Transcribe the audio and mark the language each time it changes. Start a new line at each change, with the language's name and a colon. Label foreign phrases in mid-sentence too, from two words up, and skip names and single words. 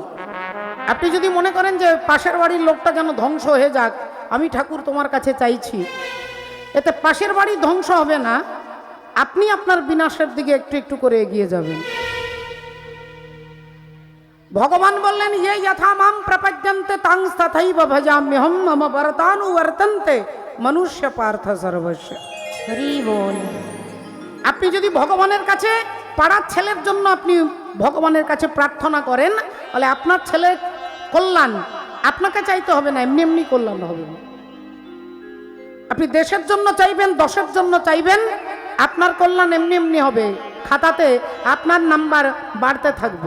Bangla: আপনি যদি মনে করেন যে পাশের বাড়ির লোকটা যেন ধ্বংস হয়ে যাক, আমি ঠাকুর তোমার কাছে চাইছি, এতে পাশের বাড়ি ধ্বংস হবে না, আপনি আপনার বিনাশের দিকে একটু একটু করে এগিয়ে যাবেন। ভগবান বললেন
Sanskrit: ये यथा मां प्रपद्यन्ते तां तथैव भजाम्यहं मम वर्तानुवर्तन्ते मनुष्य पार्थ सर्वस्य।
Hindi: हरि बोल।
Bangla: আপনি যদি ভগবানের কাছে পাড়ার ছেলের জন্য আপনি ভগবানের কাছে প্রার্থনা করেন, তাহলে আপনার ছেলে কল্যাণ আপনাকে চাইতে হবে না, এমনি এমনি কল্যাণ হবে। আপনি দেশের জন্য চাইবেন, দশের জন্য চাইবেন, আপনার কল্যাণ এমনি এমনি হবে, খাতাতে আপনার নাম্বার বাড়তে থাকবে।